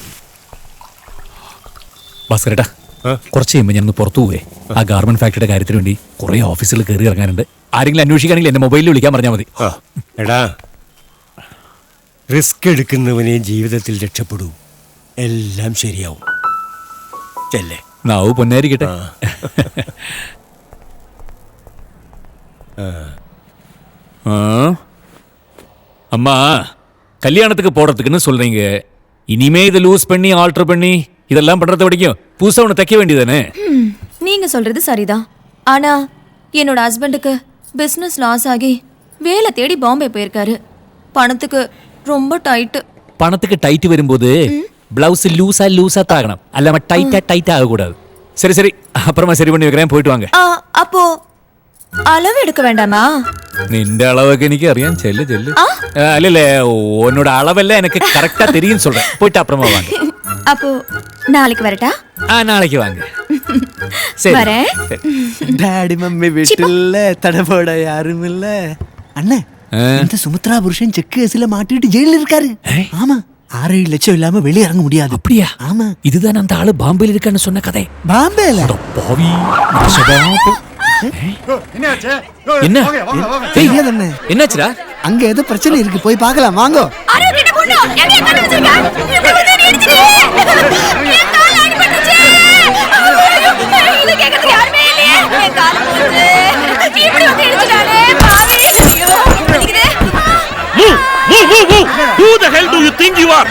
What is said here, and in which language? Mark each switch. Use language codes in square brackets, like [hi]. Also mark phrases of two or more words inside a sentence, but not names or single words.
[ml] ഭാസ്കരേട്ടാ, കുറച്ച് കഴിയുമ്പോൾ ഞാനൊന്ന് പുറത്തു പോവേ. ആ ഗാർമെന്റ് ഫാക്ടറിയുടെ കാര്യത്തിന് വേണ്ടി കുറെ ഓഫീസിൽ കയറി ഇറങ്ങാനുണ്ട്. ആരെങ്കിലും അന്വേഷിക്കുകയാണെങ്കിൽ എന്റെ മൊബൈലിൽ വിളിക്കാൻ പറഞ്ഞാൽ മതി. എടാ, റിസ്ക് എടുക്കുന്നവനെ ജീവിതത്തിൽ രക്ഷപ്പെടൂ. എല്ലാം ശരിയാവും. ചെല്ലേ. നാവ് പൊന്നായിരിക്കട്ടെ. [ta] அம்மா, கல்யாணத்துக்கு போடுறதுக்குன்னு சொல்றீங்க. இனிமே இது லூஸ் பண்ணி ஆல்டர் பண்ணி இதெல்லாம் பண்றத வரைக்கும் புதுசா ஒன்று தைக்க வேண்டியதானே? நீங்க சொல்றது சரிதான். ஆனா என்னோட ஹஸ்பண்டுக்கு [en] business loss [ta] ஆகி வேலை தேடி பாம்பே போயிருக்காரு. பணத்துக்கு ரொம்ப டைட். பணத்துக்கு டைட் வரும்போது பிளவுஸ் லூஸா தாகணும். அல்லாம டைட்டா ஆகக்கூடாது. சரி சரி, அப்புறமா சரி பண்ணி வைக்கிறேன், போயிட்டு வாங்க. அப்போ அளவு எடுக்க வேண்டாமா? [ml] നിന്റെ അളവൊക്കെ എനിക്ക് അറിയാം. ചെല്ല്. അല്ലല്ലേ, [ta] ഉന്നോட அளவெல்லாம் எனக்கு கரெக்டா தெரியும் சொல்றேன். போயிட்டு அப்புறமா வாங்க. அப்போ நாளைக்கு வரட்டா? நாளைக்கு வாங்க. வரேன். [en] daddy mummy [ta] வீட்டுல தடபோட யாரும் இல்ல. அண்ணே, இந்த சுமித்ரா புருஷன் செக் கேஸ்ல மாட்டிட்டு ஜெயில இருக்காரு. ஆமா, 6-7 லட்சம் இல்லாம வெளியே இறங்க முடியாது. அப்படியா? ஆமா. இதுதான் அந்த ஆளு பாம்பேல இருக்கான்னு சொன்ன கதை. பாம்பேல? பாவி. என்னாச்சுடா? அங்க ஏதோ பிரச்சனை இருக்கு, போய் பார்க்கலாம் வாங்க. [en] Who the hell do you think you are?